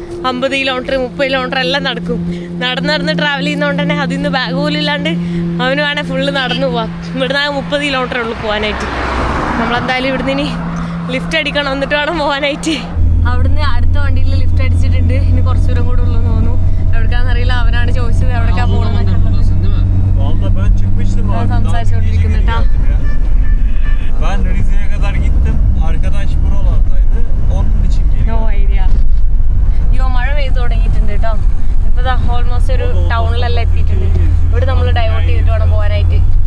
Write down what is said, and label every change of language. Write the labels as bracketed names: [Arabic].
[Malayalam] 50 kilometre 30 kilometre എല്ലാം നടക്കും. നടന്ന് ട്രാവൽ ചെയ്യുന്നതുകൊണ്ട് തന്നെ അതിൽ നിന്ന് ബാഗ് പോലും ഇല്ലാണ്ട് അവന് വേണേൽ ഫുള്ള് നടന്നു പോവാം. ഇവിടുന്ന് 30 കിലോമീറ്റർ ഉള്ളു പോകാനായിട്ട്. നമ്മളെന്തായാലും ഇവിടുന്ന് ഇനി ലിഫ്റ്റ് അടിക്കണം, എന്നിട്ട് വേണം പോകാനായിട്ട്. അവിടുന്ന് അടുത്ത വണ്ടിയിൽ ലിഫ്റ്റ് അടിച്ചിട്ടുണ്ട്. ഇനി കുറച്ച് ദൂരം കൂടെ ഉള്ളൂ തോന്നുന്നു. എവിടേക്കാന്നറിയില്ല, അവനാണ് ചോദിച്ചത് എവിടേക്കാ പോകണമെന്നൊക്കെ. [Turkish] Vallahi ben çıkmıştım abi. [Malayalam] സംസാരിച്ചുകൊണ്ടിരിക്കുന്നു കേട്ടോ. [Turkish] Ben Rize'ye kadar gittim. Arkadaş buralardaydı. Onun için geliyor. [English] No idea. [Malayalam] അയ്യോ മഴ പെയ്ത് തുടങ്ങിയിട്ടുണ്ട് കേട്ടോ. ഇപ്പൊ ഓൾമോസ്റ്റ് ഒരു ടൗണിലെല്ലാം എത്തിയിട്ടുണ്ട്. ഇവിടെ നമ്മൾ ഡൈവേർട്ട് ചെയ്തിട്ട് വേണം പോകാനായിട്ട്.